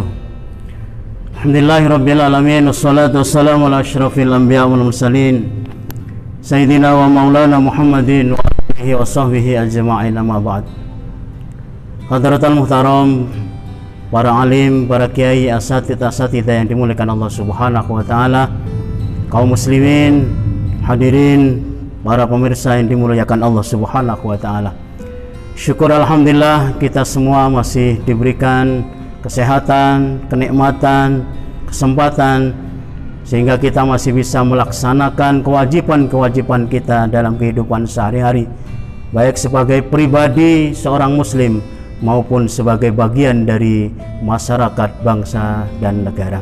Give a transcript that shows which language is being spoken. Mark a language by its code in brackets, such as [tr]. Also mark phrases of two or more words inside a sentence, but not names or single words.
[ar] الحمد لله رب العالمين والصلاة والسلام على أشرف الأنبياء والمرسلين سيدنا ومولانا محمد وعلى آله وصحبه أجمعين أما بعد. حضرة المحترم, [id] para alim, para kiai, asatidz yang dimuliakan Allah [ar] سبحانه وتعالى, [id] kaum muslimin, hadirin, para pemirsa yang dimuliakan Allah [ar] سبحانه وتعالى. [id] Syukur alhamdulillah kita semua masih diberikan kesehatan, kenikmatan, kesempatan sehingga kita masih bisa melaksanakan kewajiban-kewajiban kita dalam kehidupan sehari-hari, baik sebagai pribadi seorang muslim maupun sebagai bagian dari masyarakat, bangsa dan negara.